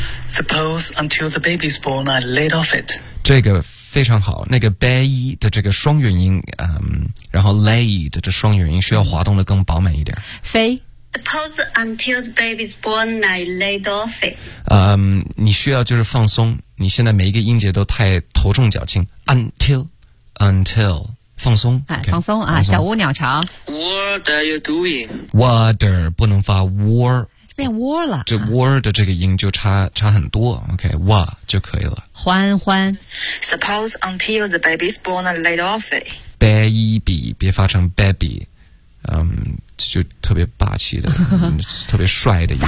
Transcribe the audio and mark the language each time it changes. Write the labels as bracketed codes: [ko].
[en] Suppose until the baby's born I laid off it [zh] 这个非常好那个 bay 的这个双元音然后 lay 的这双元音需要滑动的更饱满一点飞 [en] Suppose until the baby's born I laid off it [zh] 你需要就是放松你现在每一个音节都太头重脚轻 until 放松、okay, 放松啊放松小乌鸟巢 [en] What are you doing? [zh] Water 不能发 war 变 war 了这 war 的这个音就差很多 OK wa 就可以了欢欢 [en] Suppose until the baby's born I laid off it [zh] Baby 别发成 baby 就特别霸气的特别帅的一个。